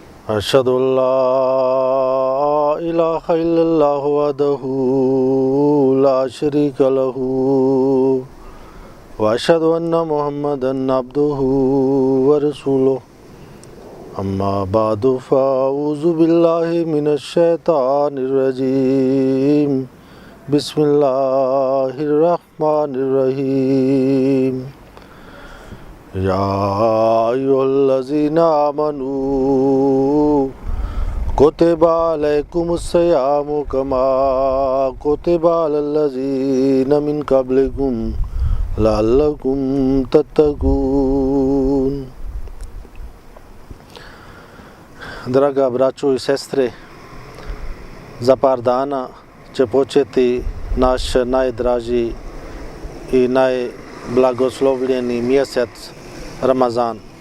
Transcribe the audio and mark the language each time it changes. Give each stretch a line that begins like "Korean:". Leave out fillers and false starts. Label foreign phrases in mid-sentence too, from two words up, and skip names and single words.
Arabic: أشهد أن لا إله إلا الله وحده لا شريك له وأشهد أن محمدا عبده ورسوله أما بعد فأعوذ بالله من الشيطان الرجيم بسم الله الرحمن الرحيم يا أيها الذين آمنوا كتب عليكم الصيام كما كتب على الذين من قبلكم لعلكم تتقون.
Bosnian: Draga braćo i sestre, za par dana će početi naš najdraži i najblagoslovljeni mjesec Ramazan.